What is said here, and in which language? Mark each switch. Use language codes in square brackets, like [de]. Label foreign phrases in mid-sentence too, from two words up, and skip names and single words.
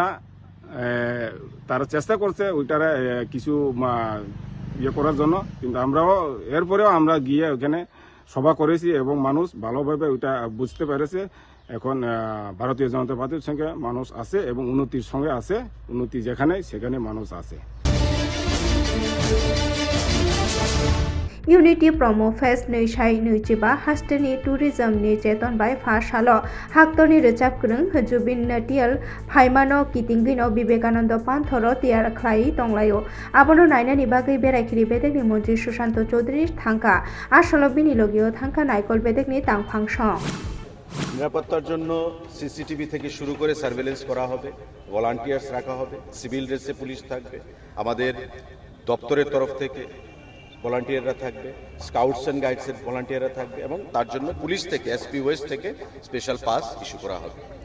[bn] তারা চেষ্টা করছে ওইটারে কিছু ইয়ে করার জন্য, কিন্তু আমরাও এরপরেও আমরা গিয়ে ওখানে সভা করেছি এবং মানুষ ভালোভাবে ওইটা বুঝতে পেরেছে। এখন ভারতীয় জনতা পার্টির সঙ্গে মানুষ আছে এবং উন্নতির সঙ্গে আছে, উন্নতি যেখানে সেখানে মানুষ আছে। [trp] इउनिटी प्रमो फेस्ट नैसाय नैजिबा हास्टनि टुरिजमनि चेतन बाय फासालो हाक्तनि रोजाब गोरों जुबिन नटियाल फाइमानो कितिंगिनो विवेकानंद पान्थरो तियार ख्लाय तंलायो आबनो नायनानि बागै बेरायखिरि बेदेकनि मन्त्रि सुशांत चौधुरी थांका आसलो बिनि লগিও थांका नायकल बेदेकनि तांफांसं [bn] নিরাপত্তার জন্য সিসিটিভি থেকে শুরু করে সার্ভেলেন্স করা হবে, ভলান্টিয়ার্স রাখা হবে, সিভিল ড্রেসে পুলিশ থাকবে, আমাদের দপ্তরের তরফ থেকে ভলান্টিয়াররা থাকবে, স্কাউটস অ্যান্ড গাইডসের ভলান্টিয়াররা থাকবে এবং তার জন্য পুলিশ থেকে এসপি ওয়েস্ট থেকে স্পেশাল পাস ইস্যু করা হবে।